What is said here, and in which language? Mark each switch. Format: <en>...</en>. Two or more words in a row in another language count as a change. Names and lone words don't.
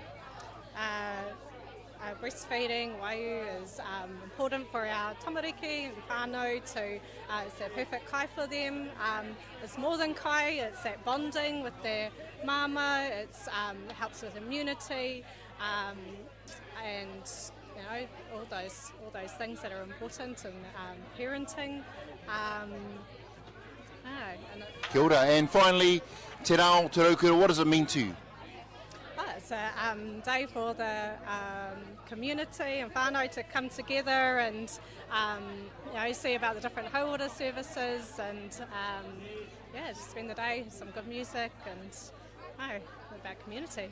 <en>Breastfeeding, waiu, is important for our tamariki and whānau to, it's a perfect kai for them. It's more than kai, it's that bonding with their mama, it helps with immunity, and all those things that are important in parenting.</en> <mi>Kia ora.</mi> <en>And finally, te rā o te raukura, what does it mean to you? It's a day for the community and whānau to come together and see about the different hauora services and just spend the day with some good music and about community.</en>